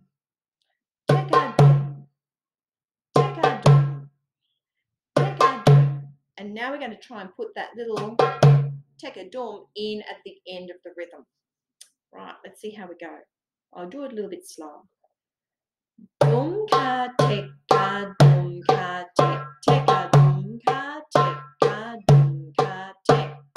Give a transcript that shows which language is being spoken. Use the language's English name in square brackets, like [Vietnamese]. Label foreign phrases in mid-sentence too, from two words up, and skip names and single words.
[English] Tekadum. Tekadum. Tekadum. And now we're going to try and put that little tekadum in at the end of the rhythm. Right, let's see how we go. I'll do it a little bit slow. Dum ka tek ka dum ka tek, tek a dum ka tek ka dum ka tek.